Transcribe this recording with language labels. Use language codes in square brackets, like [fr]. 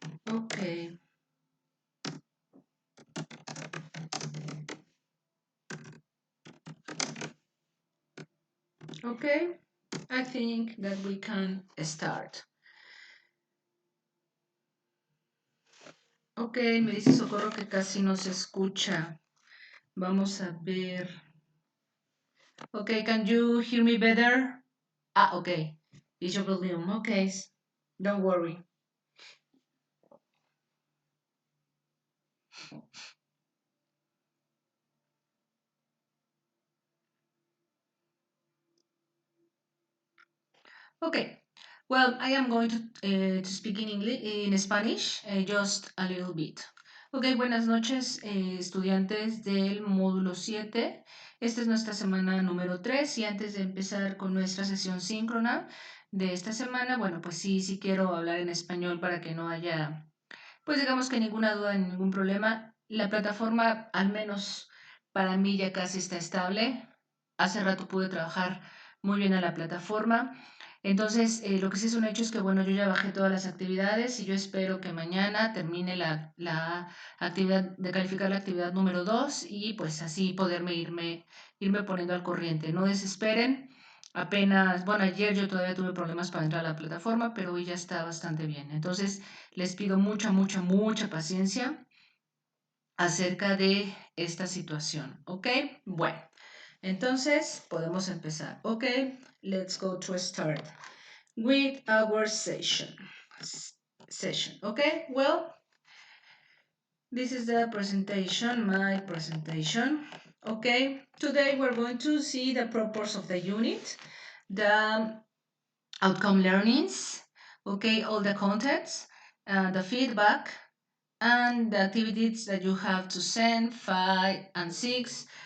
[en] Okay, okay. I think that we can start. [es] Ok, me dice Socorro que casi no se escucha. Vamos a ver. [en] Okay, can you hear me better? Ah, okay. It's your volume. Okay, don't worry. Okay. Well, I am going to speak in English, in Spanish, just a little bit. [es] Ok, buenas noches, estudiantes del módulo 7. Esta es nuestra semana número 3 y antes de empezar con nuestra sesión síncrona de esta semana, bueno, pues sí quiero hablar en español para que no haya, pues digamos que ninguna duda ni ningún problema. La plataforma, al menos para mí, ya casi está estable. Hace rato pude trabajar muy bien a la plataforma. Entonces, lo que sí es un hecho es que, bueno, yo ya bajé todas las actividades y yo espero que mañana termine la actividad, de calificar la actividad número 2 y pues así poderme irme poniendo al corriente. No desesperen. Apenas, bueno, ayer yo todavía tuve problemas para entrar a la plataforma, pero hoy ya está bastante bien. Entonces, les pido mucha paciencia acerca de esta situación, ¿ok? Bueno, entonces podemos empezar, ¿ok? [en] Let's go to start with our session, okay? Well, this is the presentation, my presentation, okay? Today we're going to see the purpose of the unit, the outcome learnings, okay, all the contents, the feedback, and the activities that you have to send, 5 and 6.